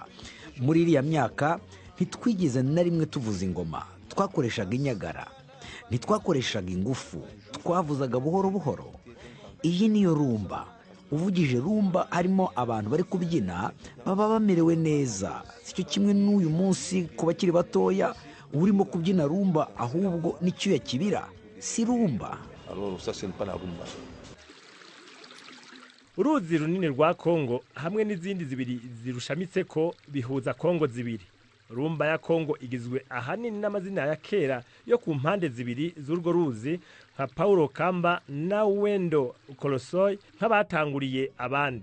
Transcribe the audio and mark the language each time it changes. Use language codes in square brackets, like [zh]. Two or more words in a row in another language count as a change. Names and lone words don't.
[rw] Muri iriya myaka ntitwigeze na rimwe tuvuza ingoma, twakoreshaga inyagara, ntitwakoreshaga ingufu, twavuzaga buhoro buhoro. Iyi niyo rumba. Uvugije rumba harimo abantu bari kubyina baba bamerewe neza. Sicyo kimwe n'uyu munsi ku bakiri batoya urimo kubyina rumba ahubwo n'icyuya kibira, si rumba. Uruzi runini rwa Kongo hamwe n'izindi zibiri zirushamitse ko bihuza Kongo zibiri. Rumba ya Kongo igizwe ahanini n'amazina ya kera yo ku mpande zibiri z'urwo ruzi nka Paulo Kamba na Wendo Kolosoy nk'abatanguriye abandi.